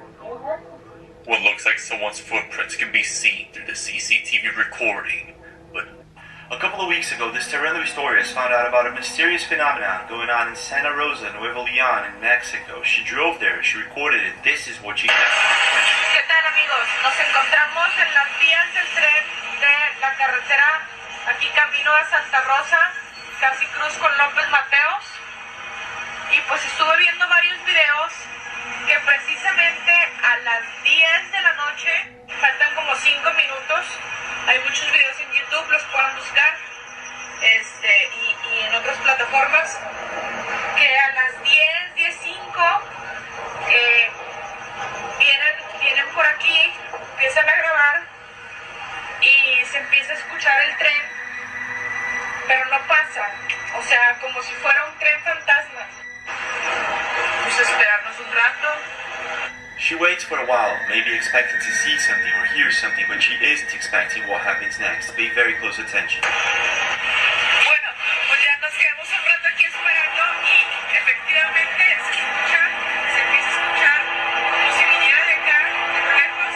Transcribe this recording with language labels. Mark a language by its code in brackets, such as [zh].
[en] What looks like someone's footprints can be seen through the CCTV recording, but a couple of weeks ago, this terrible historians found out about a mysterious phenomenon going on in Santa Rosa, Nuevo León, in Mexico. She drove there, she recorded it. This is what she had. [es] ¿Qué tal, amigos? Nos encontramos en las vías del tren de la carretera aquí camino a Santa Rosa, casi cruz con López Mateos, y pues estuve viendo varios videos que precisamente a las 10 de la noche, faltan como 5 minutos, hay muchos videos en YouTube, los pueden buscar, y en otras plataformas, que a las 10:05 vienen por aquí, empiezan a grabar y se empieza a escuchar el tren, pero no pasa, o sea, como si fuera un tren fantasma. Vamos a esperarnos un rato. [en] She waits for a while, maybe expecting to see something or hear something, but she isn't expecting what happens next. Pay very close attention. [es] Bueno, pues ya nos quedamos un rato aquí esperando y efectivamente se empieza a escuchar como si viniera de acá, de lejos.